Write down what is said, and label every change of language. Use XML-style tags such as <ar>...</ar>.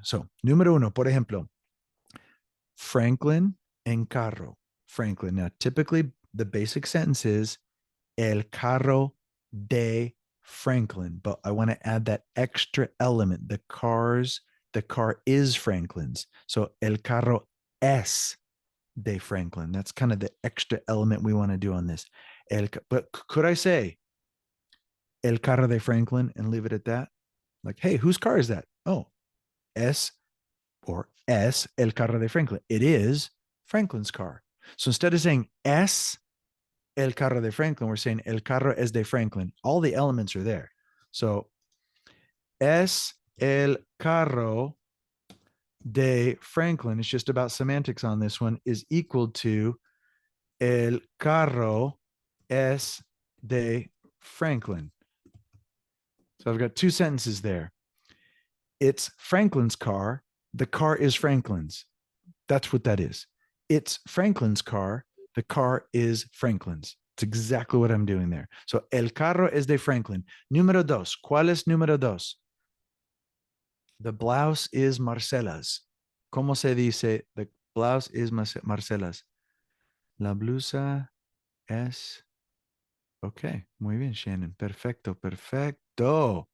<es>So, número uno, por ejemplo, Franklin en carro. Franklin.</es> <en>Now, typically the basic sentence is</en> <es>el carro de Franklin,</es> <en>but I want to add that extra element. The car is Franklin's.</en> <es>So el carro es de Franklin.</es> <en>That's kind of the extra element we want to do on this. But could I say</en> <es>el carro de Franklin</es> <en>and leave it at that? Like, hey, whose car is that?</en> <es>Oh, es el carro de Franklin.</es> <en>It is Franklin's car. So instead of saying</en> <es>es el carro de Franklin,</es> <en>we're saying</en> <es>el carro es de Franklin.</es> <en>All the elements are there. So</en> <es>es el carro de Franklin,</es> <en>it's just about semantics on this one, is equal to</en> <es>el carro es de Franklin.</es> <en>So I've got two sentences there. It's Franklin's car. The car is Franklin's. That's what that is. It's Franklin's car. The car is Franklin's. It's exactly what I'm doing there.</en> <es>So el carro es de Franklin. Número dos. ¿Cuál es número dos?</es> <en>The blouse is Marcela's.</en> <es>¿Cómo se dice?</es> <en>The blouse is Marcela's.</en> <es>La blusa es. Ok, muy bien, Shannon. Perfecto, perfecto.</es>